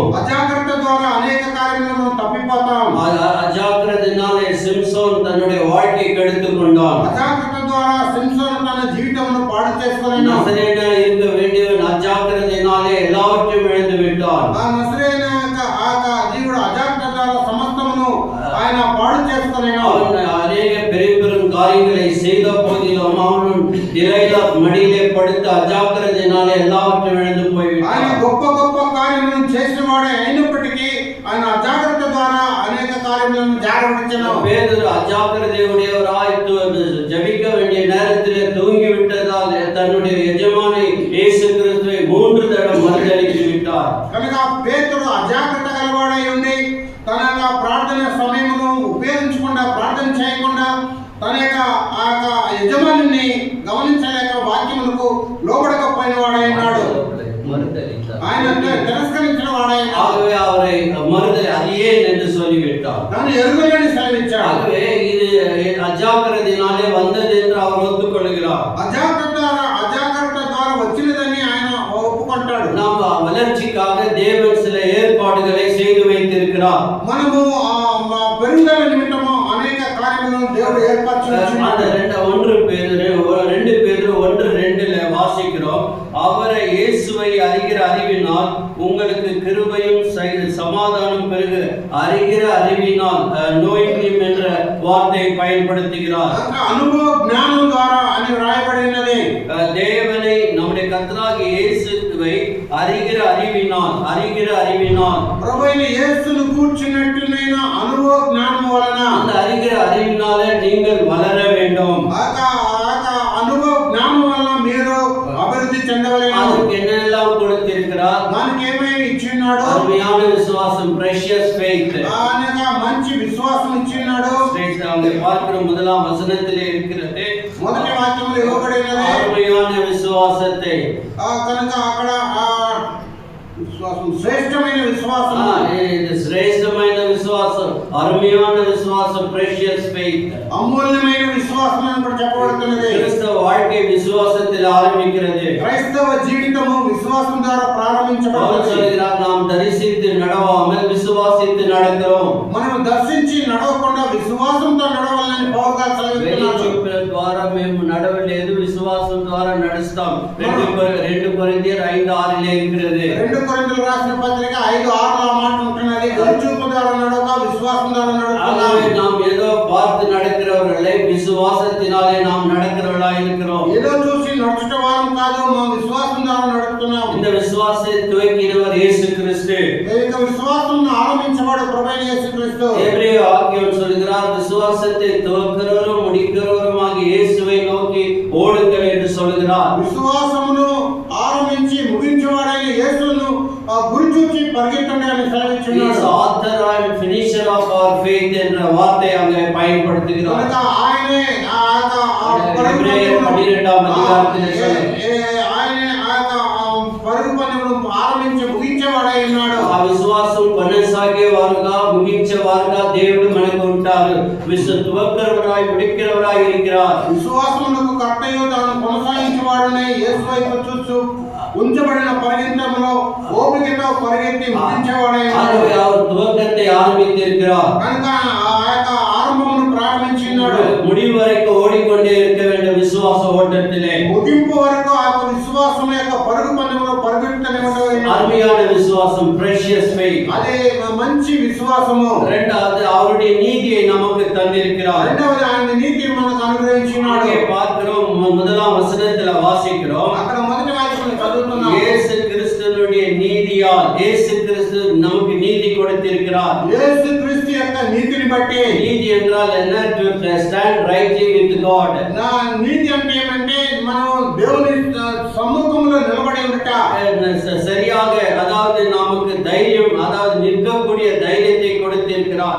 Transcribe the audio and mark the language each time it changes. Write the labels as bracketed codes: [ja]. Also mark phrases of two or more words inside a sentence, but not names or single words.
[te] అజాగ్రత్త ద్వారా అనేక కార్యాలను తప్పిపోతాం. [ta] அஜாக்கிரதையினாலே சிம்சோன் தன்னுடைய வாழ்க்கையை கெடுத்துக் கொண்டான். [te] అజాగ్రత్త ద్వారా సింసోను తన జీవితమును పాడు చేసుకున్నాడు. [ta] நசரேயனாய் இருக்க வேண்டியவன் அஜாக்கிரதையினாலே எல்லாவற்றையும் இழந்து விட்டான். [te] ఆ నజరేయుని యొక్క ఆ జీవుడు అజాగ్రత్త ద్వారా సమస్తమును ఆయన పాడు చేసుకున్నాడు. [ta] அவன் அநேக பெரும் காரியங்களை செய்த போதிலும் அவன் திரையில மடியிலே படுத்து அஜாக்கிரதையினாலே எல்லாவற்றையும் இழந்து போய்விட்டான். [te] ఆయన గొప్ప గొప్ప కార్యములను చేసిన వాడే అయినప్పటికీ ఆయన అజాగ్రత్త ద్వారా అనేక కార్యములను జారవిడిచెను. [ta] பேதுரு அஜாக்கிரதையுடையவராய் ஜெபிக்க வேண்டிய நேரத்திலே தூங்கி விட்டதால் தன்னுடைய எஜமானை இயேசு கிறிஸ்துவை 3 தடவை மறுதலித்து விட்டார். [te] కనుక పేతురు అజాగ్రత్త గలవాడై ఉండి తన యొక్క ప్రార్థన సమయమును ఉపయోగించకుండా ప్రార్థన చేయకుండా తన యొక్క ఆ యొక్క యజమానిని గమనించలేక వాక్యములకు లోబడకపోయిన వాడై ఉన్నాడు. ఆయన తిరస్కరించిన వాడై [ta] ஆகவே அவரை மறுதல் அடியேன் என்று சொல்லிவிட்டார். [te] దాన్ని ఎరుగలేని సెలవిచ్చాడు. [ta] ஆகவே இது அஜாக்கிரதையினாலே வந்தது என்று அவர் ஒத்துக்கொள்கிறார். [te] అజాగ్రత్త ద్వారా వచ్చినదని ఆయన ఒప్పుకుంటాడు. [ta] நாம் வளர்ச்சிக்காக தேவன் சில ஏற்பாடுகளை செய்து வைத்திருக்கிறார். [te] మనము పెరుగుదల నిమిత్తము అనేక కార్యములను దేవుడు ఏర్పరచుకున్నాడు. [ta] அந்த 2 பேதுரு 1:2 வாசிக்கிறோம். அவரை இயேசுவை அறிகிற அறிவினால் உங்களுக்கு கிருபையும் சமாதானம் பெருக. அறிகிற அறிவினால் நோய்களும் என்ற வார்த்தையை பயன்படுத்துகிறார். [te] అనుభవ జ్ఞానం ద్వారా అని వ్రాయబడినది. [ta] தேவனை நம்முடைய கர்த்தராகிய இயேசுவை அறிகிற அறிவினால் [te] ప్రభువైన యేసును కూర్చున్నట్టునైన అనుభవ జ్ఞానం వలన [ta] அந்த அறிகிற அறிவினாலே நீங்கள் வளர வேண்டும். [te] అనుభవ జ్ఞానం వలన మీరు అభివృద్ధి చెందవలెను. [ta] அதுக்கு என்னெல்லாம் கொடுத்திருக்கிறார்? [te] దానికి ఏమేమి ఇచ్చినాడు? [ta] அருமையான விசுவாசம், [en] precious faith. [te] ఆయనగా మంచి విశ్వాసం ఇచ్చినాడు. [ta] அங்கே பார்க்கிற 1ஆம் வசனத்திலே இருக்கிறது. [te] మొదటి వాక్యంలో ఇవ్వబడినది [ta] அருமையான விசுவாசத்தை. [te] కనుక అక్కడ విశ్వాసం శ్రేష్టమైన విశ్వాసం. இது శ్రేష్టమైన విశ్వాసం, అరుமையான విశ్వాసం, [en] precious faith. [te] అమూల్యమైన విశ్వాసం అని కూడా చెప్పబడుతున్నది. [ta] கிறிஸ்தவ வாழ்க்கை விசுவாசத்தில் ஆரம்பிக்கிறது. [te] క్రైస్తవ జీవితము విశ్వాసం ద్వారా ప్రారంభించబడుతుంది. [ta] சொல்கிறார், நாம் தரிசித்து நடவாமல் விசுவாசித்து நடக்கிறோம். [te] మనం దర్శించి నడవకుండా విశ్వాసంతో నడవాలని పౌలు గారు సెలవిస్తున్నారు. ద్వారా మేము నడవలేదు, విశ్వాసం ద్వారా నడుస్తాం. [ta] 2 కొరింథీయులు 5:6 இருக்கிறது. [te] 2 కొరింథీయులకు రాసిన పత్రిక 5:6 మాట ఉంటున్నది. వెలుచూపు ద్వారా నడవక విశ్వాసం ద్వారా నడుస్తున్నాం. [ta] நாம் ஏதோ பார்த்து நடக்கிறவர்களே, விசுவாசத்தினாலே நாம் நடக்கிறவர்களாய் இருக்கிறோம். [te] ఏదో చూసి నడుచుట వారం కాదు, మనం విశ్వాసం ద్వారా నడుస్తున్నాం. [ta] இந்த விசுவாசத்தை துவக்கினவர் இயேசு கிறிஸ்து. இந்த விசுவாசம் ஆரம்பிச்சவாడు [te] ప్రభువైన యేసు క్రీస్తు. [ta] எபிரேய ஆக்கியோன் சொல்கிறார், விசுவாசத்தை துவக்கிறவரும் முடிக்கிறவருமாகிய இயேசுவை நோக்கி ஓடுங்கள் என்று சொல்கிறார். [te] విశ్వాసమును ఆరంభించి ముగించేవాడైన యేసును గురిచూచి పరిగెత్తండి అని సెలవిచ్చున్నాడు. [en] He is author and finisher of our faith [ta] என்ற வார்த்தை அங்கே பயன்படுத்துகிறார். [te] కనుక ఆయనే [ta] எபிரேயர் 12ஆம் அதிகாரத்திலே [te] ఆయనే పరుగు పనులను ఆరంభించి ముగించేవాడై ఉన్నాడు. ఆ విశ్వాసం కొనసాగేవారుగా ముగించేవారుగా దేవుడు మనకు ఉంటారు. [ta] துவக்கிறவராய் முடிக்கிறவராய் இருக்கிறார். [te] విశ్వాసమునకు కర్తయు తాను కొనసాగించేవాడనే యేసు వైపు చూస్తూ ఉంచబడిన పరిగెత్తములో ఓపికతో పరిగెత్తి ముగించేవాడై ఉన్నాడు. [ta] அவர் துவக்கத்தை ஆரம்பித்திருக்கிறார். [te] కనుక ఆ యొక్క ఆరంభమును ప్రారంభించినాడు. [ta] முடிவு வரைக்கும் ஓடிக்கொண்டே இருக்க வேண்டும் விசுவாச ஓட்டத்திலே. [te] ముగింపు వరకు ఆ విశ్వాసం యొక్క పరుగు పందెంలో పరిగెత్తనే ఉండవలెను. [ta] அருமையான விசுவாசம், [en] precious faith. [te] అదే మంచి విశ్వాసము. [ta] இரண்டாவது அவருடைய நீதியை நமக்கு தந்திருக்கிறார். [te] రెండవది ఆయన నీతిని మనకు అనుగ్రహించినాడు. [ta] அங்கே பார்க்கிறோம், 1ஆம் வசனத்துல வாசிக்கிறோம். [te] అక్కడ మొదటి వాక్యం చదువుతున్నాం. [ta] இயேசு கிறிஸ்துவினுடைய நீதியால் இயேசு கிறிஸ்து நமக்கு நீதி கொடுத்திருக்கிறார். [te] యేసు క్రీస్తు యొక్క నీతిని బట్టి, [ta] நீதி என்றால் என்ன? [en] To stand rightly with God. [te] నా నీతి అంటే ఏమంటే మనం దేవుని సమ్ముఖంలో నిలబడి ఉండట. [ta] சரியாக, அதாவது நமக்கு தைரியம், அதாவது நிற்கக்கூடிய தைரியத்தை கொடுத்திருக்கிறார்.